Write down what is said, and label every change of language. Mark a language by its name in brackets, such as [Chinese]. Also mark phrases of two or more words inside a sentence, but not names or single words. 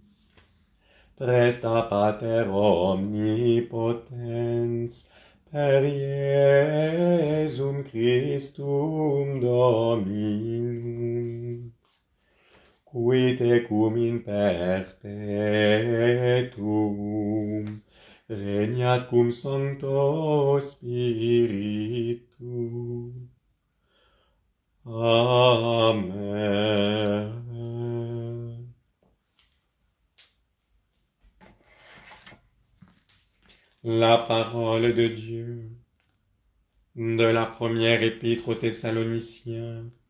[Latin] Presta Pater omnipotens, per Iesum Christum Dominum, qui tecum in perpetuum regnat cum Sancto Spiritu. Amen. [French] La parole de Dieu de la première épître aux Thessaloniciens.